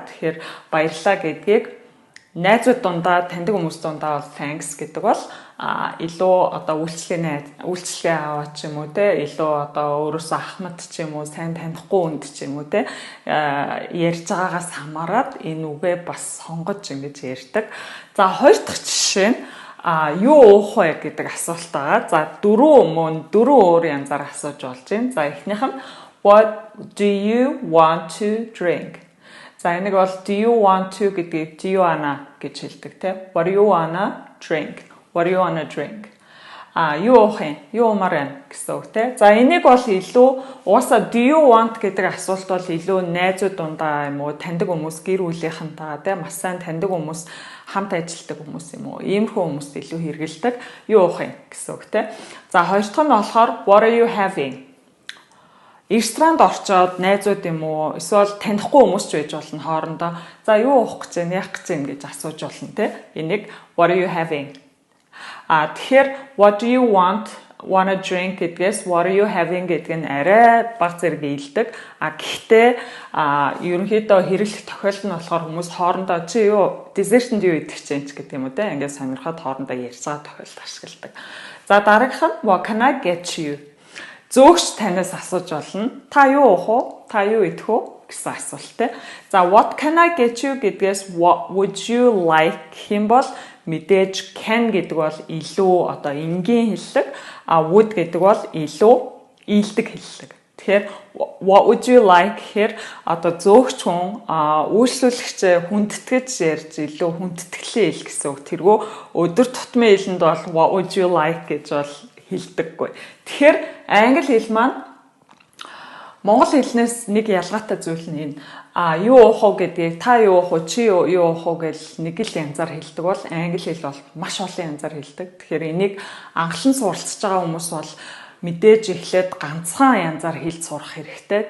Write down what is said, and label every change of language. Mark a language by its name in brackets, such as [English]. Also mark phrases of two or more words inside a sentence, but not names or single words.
[Mongolian] Тэгэхээр баярлалаа гэдгийг найзууд дундаа, таньдаг хүмүүс дундаа бол thanks гэдэг бол илүү үйлчлэгээ аваад ч юм уу илүү өөрөөсөө ахмад ч юм уу сайн танихгүй хүнд ч юм уу ярьж байгаагаас хамаарат энэ үгээ бас сонгож ингэж ярьдаг. За хоёр дахь жишээ нь юу уух вэ гэдэг асуулт байгаа. За дөрвөн өөр янзаар асууж болж байна. За эхнийх нь [English] what do you want to drink? [Mongolian] За энийг бол [English] do you want to гэдгийг do you wanna [Mongolian] гэж хэлдэг [English] What do you wanna drink? What do you wanna drink? [Mongolian] Юу уух юм? Юу уумаар байна гэсэн үг За энийг бол илүү уусаа [English] do you want [Mongolian] гэдэг асуулт бол илүү найзууд дундаа юм уу, таньдаг хүмүүс, гэр бүлийнхэнтэйгээ маш сайн таньдаг хүмүүс, хамт ажилладаг хүмүүс юм уу, иймэрхүү хүмүүст илүү хэрэгэлдэг. Юу уух юм гэсэн үг За хоёр дахь нь болохоор [English] what are you having? [Mongolian] Ресторанд орчоод найзууд юм уу эсвэл танихгүй хүмүүс ч байж болно хоорондоо. За юу уух гэж байна, яах гэж байна гэж асууж болно Энийг [English] what are you having? Тэгэхээр what do you wanna drink гэдгээс what are you having [Mongolian] гэдэг нь арай бага зэрэг ийдэг. Гэхдээ ерөнхийдөө хэрэглэх тохиолдол нь болохоор хүмүүс хоорондоо чи юу десертэнд юу идэх гэж байна гэдэг юм уу ингээд сонирхоод хоорондоо ярьж байгаа тохиолдол ашигладаг. За дараагийнх нь [English] what can I get you? [Mongolian] Зөөгч танаас асууж болно. Та юу уух уу? Та юу идэх үү? Гэсэн асуулт За [English] what can I get you [Mongolian] гэдгээс [English] what would you like [Mongolian] хэм бол мэдээж can гэдэг бол илүү энгийн хэллэг, would гэдэг бол илүү ийдэг хэллэг. Тэгэхээр [English] what would you like [Mongolian] гэхээр зөөгч хүн үйлчлүүлэгч хүндэтгэж ярьж илүү хүндэтгэлээ хэл гэсэн үг. Тэргүй өдөр тутмын хэлэнд бол [English] what would you like [Mongolian] гэж бол хэлдэггүй. Тэгэхээр англи хэл маань монгол хэлнээс нэг ялгаатай зүйл нь энэ. Юу уух уу гэдгийг та юу уух уу, чи юу уух уу гэж нэг л янзаар хэлдэг бол англи хэл бол маш олон янзаар хэлдэг. Тэгэхээр энийг анхлан суралцж байгаа хүмүүс бол мэдээж эхлээд ганцхан янзаар хэлж сурах хэрэгтэй.